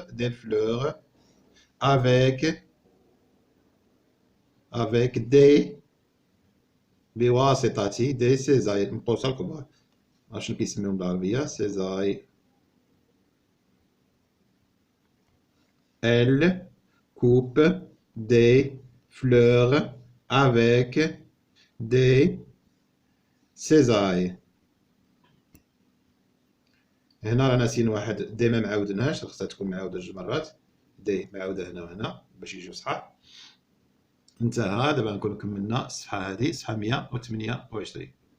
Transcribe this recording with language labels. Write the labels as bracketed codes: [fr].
[fr] des fleurs avec des بواسطة des cisailles. [ar] المقوسة الكبار معرفتش شنو كيسميوهم بالعربية. [fr] cisailles. elle coupe des fleurs avec des cisailles. [ar] هنا رانا ناسيين واحد دي ما معاودناش، خصها تكون معاودة جوج مرات. دي معاودة هنا وهنا باش يجيو صحاح. انتهى. دابا نكونو كملنا الصفحة هذه، صفحة 128.